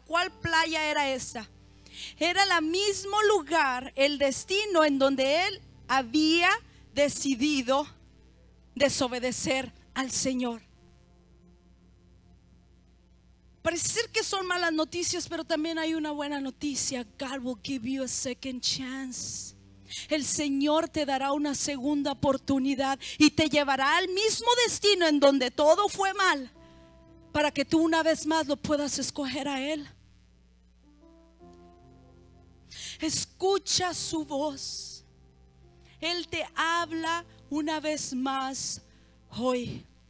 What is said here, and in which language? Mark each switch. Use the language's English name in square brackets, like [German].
[Spanish] ¿Cuál playa era esa? Era el mismo lugar, el destino en donde él había decidido desobedecer al Señor. Parece ser que son malas noticias, pero también hay una buena noticia. [English] God will give you a second chance. [Spanish] El Señor te dará una segunda oportunidad y te llevará al mismo destino en donde todo fue mal, para que tú una vez más lo puedas escoger a Él. Escucha su voz. Él te habla una vez más hoy.